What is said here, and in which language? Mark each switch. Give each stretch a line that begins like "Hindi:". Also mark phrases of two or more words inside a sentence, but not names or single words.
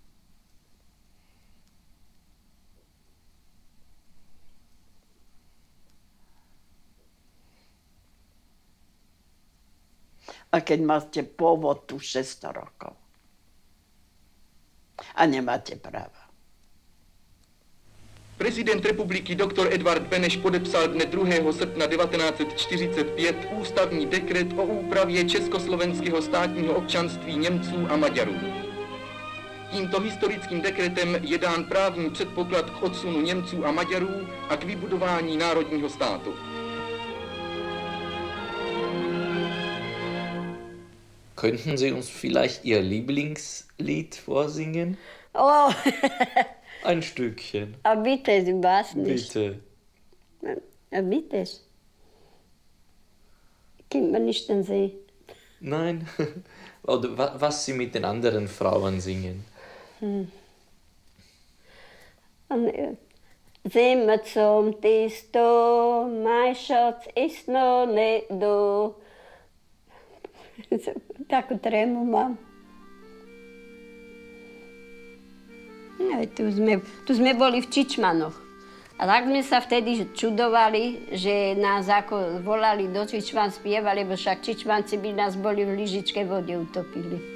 Slovak: A keď máte pôvod tu 600 rokov a nemáte práva.
Czech: Prezident republiky dr. Edvard Beneš podepsal dne 2. srpna 1945 ústavní dekret o úpravě československého státního občanství Němců a Maďarů. Tímto historickým dekretem je dán právní předpoklad k odsunu Němců a Maďarů a k vybudování národního státu.
German: Könnten Sie uns vielleicht Ihr Lieblingslied vorsingen? Oh, Ein Stückchen. a bitte, du weißt nicht. Bitte. Bitte. Kennt man nicht den See. Nein? Oder was Sie mit den anderen Frauen singen? Sind wir zum Testo, mein Schatz ist noch nicht da.
Slovak: Takú trému mám. No, tu sme boli v Čičmanoch. A tak sme sa vtedy čudovali, že nás ako volali do Čičman spievali, lebo však Čičmanci by nás boli v lyžičke vode utopili.